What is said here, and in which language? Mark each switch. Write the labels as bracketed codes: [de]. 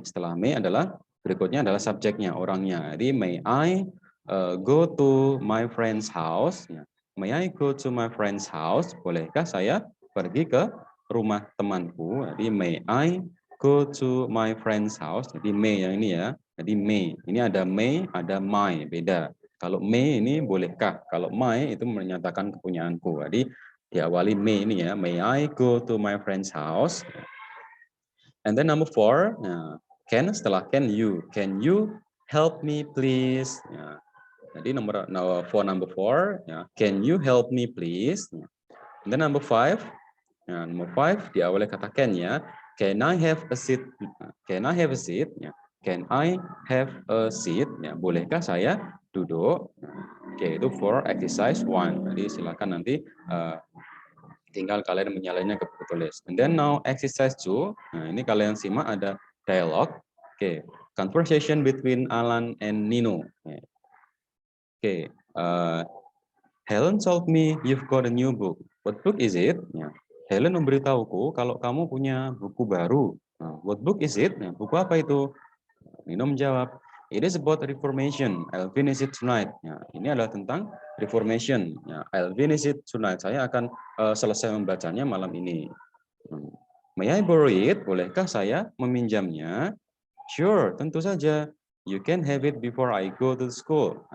[id] Setelah may adalah berikutnya adalah subjeknya, orangnya. [en] Jadi may I go to my friend's house? Ya. May I go to my friend's house? [id] Bolehkah saya pergi ke rumah temanku? [en] Jadi may I go to my friend's house? [id] Jadi may yang ini ya. Jadi may. Ini ada may, ada my, beda. Kalau may ini bolehkah? Kalau my itu menyatakan kepunyaanku. Jadi diawali may ini ya. [en] May I go to my friend's house? And then number 4, can [id] setelah [en] can you help me please? Ya. Jadi number 4, ya, can you help me please? Ya. And then number 5, ya, number 5 [id] diawali kata [en] can ya. Can I have a seat? Can I have a seat? Ya. Can I have a seat? [id] Ya, bolehkah saya duduk? Oke, itu [en] for exercise 1. [id] Jadi silakan nanti tinggal kalian menyalainnya ke buku tulis. [en] And then now exercise 2. [id] Nah, ini kalian simak ada dialog. [en] Oke, conversation between Alan and Nino. Oke, Helen told me you've got a new book. What book is it? [id] Ya. Helen memberitahuku kalau kamu punya buku baru. Nah, [en] what book is it? [id] Nah, buku apa itu? Nino menjawab, [en] it is about reformation. I'll finish it tonight. [id] Ya, ini adalah tentang reformation. [en] Ya, I'll finish it tonight. [id] Saya akan selesai membacanya malam ini. [en] May I borrow it? [id] Bolehkah saya meminjamnya? [en] Sure, [id] tentu saja. [en] You can have it before I go to school.